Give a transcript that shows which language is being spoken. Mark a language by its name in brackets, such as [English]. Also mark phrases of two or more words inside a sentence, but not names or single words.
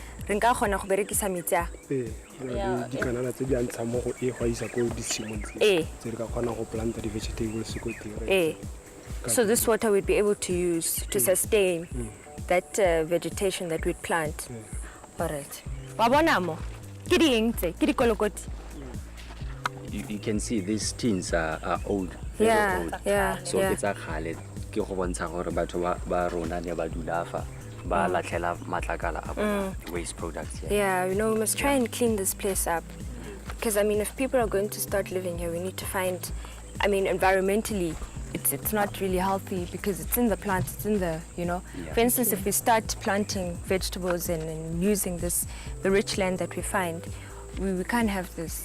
[English] So this water we'd be able to use to sustain that vegetation that we'd plant. All right. You can see these tins are old, very old. So it's a [Tswana] khale ke go bontsha gore batho ba rona ne ba dula fa ba latlhela matlakala a [English] waste products here. Yeah, we must try and clean this place up. Because if people are going to start living here, we need to find, environmentally, it's not really healthy because it's in the plants, it's in the, For instance, if we start planting vegetables and using the rich land that we find, we can't have this.